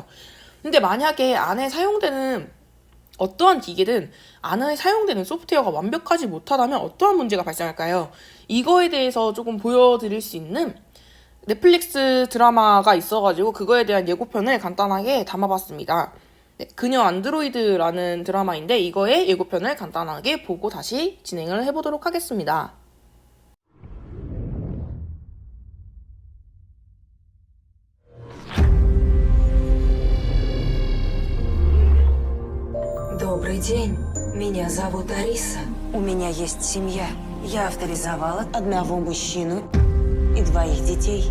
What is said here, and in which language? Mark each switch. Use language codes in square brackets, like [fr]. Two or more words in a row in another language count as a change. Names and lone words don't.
[ko] 근데 만약에 안에 사용되는 어떠한 기계든 안에 사용되는 소프트웨어가 완벽하지 못하다면 어떠한 문제가 발생할까요? 이거에 대해서 조금 보여드릴 수 있는 넷플릭스 드라마가 있어가지고 그거에 대한 예고편을 간단하게 담아봤습니다. 네, 그녀 안드로이드라는 드라마인데 이거의 예고편을 간단하게 보고 다시 진행을 해보도록 하겠습니다. [ru] Добрый день. Меня зовут Ариса. У меня есть семья. Я авторизовала одного мужчину и двоих детей.